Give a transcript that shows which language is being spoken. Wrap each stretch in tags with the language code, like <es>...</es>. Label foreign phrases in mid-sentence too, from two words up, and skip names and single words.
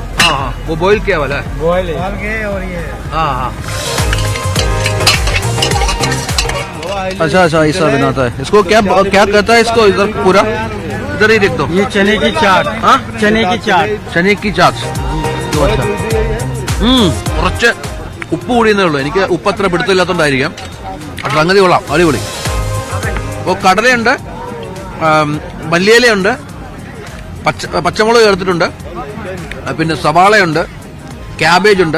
<hi>हाँ वो बॉयल किया वाला है. बॉयल है. और ये हाँ. अच्छा ऐसा बनाता है. इसको क्या कहता है इसको? इधर पूरा इधर ही देख दो. ये चने की चाट. हाँ चने की चाट. अच्छा.</hi> <ml>കുറച്ച് ഉപ്പ് കൂടിയെന്നേ ഉള്ളൂ. എനിക്ക് ഉപ്പ് അത്ര പിടുത്തമില്ലാത്തതുകൊണ്ടായിരിക്കാം. സംഗതി കൊള്ളാം, അടിപൊളി. അപ്പോൾ കടലയുണ്ട്, മല്ലിയിലയുണ്ട്, പച്ചമുളക് ചേർത്തിട്ടുണ്ട്, പിന്നെ സവാളയുണ്ട്, ക്യാബേജ് ഉണ്ട്.</ml>